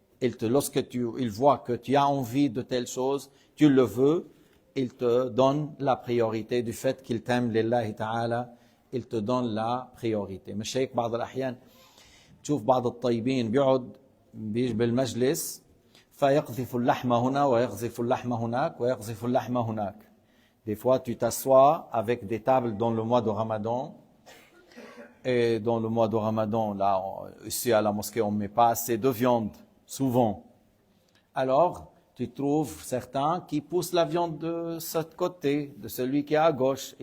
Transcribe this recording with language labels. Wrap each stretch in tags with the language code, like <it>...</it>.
<fr>il voit que tu as envie de telle chose, tu le veux, il te donne la priorité du fait qu'il t'aime lillahi ta'ala, il te donne la priorité.</fr> <ar>مش هيك بعض الأحيان تشوف بعض الطيبين بيقعد بالمجلس فيقذف اللحم هنا ويقذف اللحم هناك ويقذف اللحم هناك.</ar> <fr>Des fois, tu t'assois avec des tables dans le mois de Ramadan. Et dans le mois de Ramadan, là, ici à la mosquée, on ne met pas assez de viande, souvent. Alors, tu trouves certains qui poussent la viande de ce côté, de celui qui est à gauche.</fr>